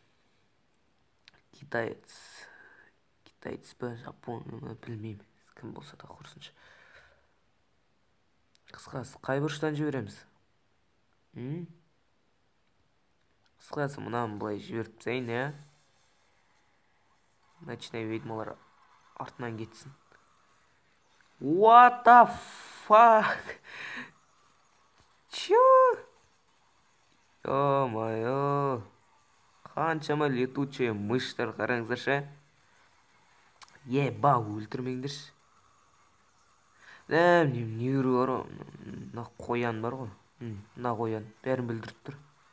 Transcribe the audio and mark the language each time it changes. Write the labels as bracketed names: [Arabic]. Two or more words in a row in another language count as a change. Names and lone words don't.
[Kazakh] Китаец па, жапон ма, білмеймін. Кім болса да құрсыншы. Қысқасы, қай бұрыштан жібереміз? Қысқасы, мұнан былай жіберіп тастайын, [Russian] Ночной ведьмалар [Kazakh] артынан кетсін. [English] What the fuck? [Russian] Чё? Ё-моё. [Kazakh] Қаншама [Russian] летучая мыштар [Kazakh] қараңыздаршы. Еба, өлтірмеңдерші. Не бар ғой? Мына қоян бар ғой. Мына қоян. Бәрін білдіріп тұр.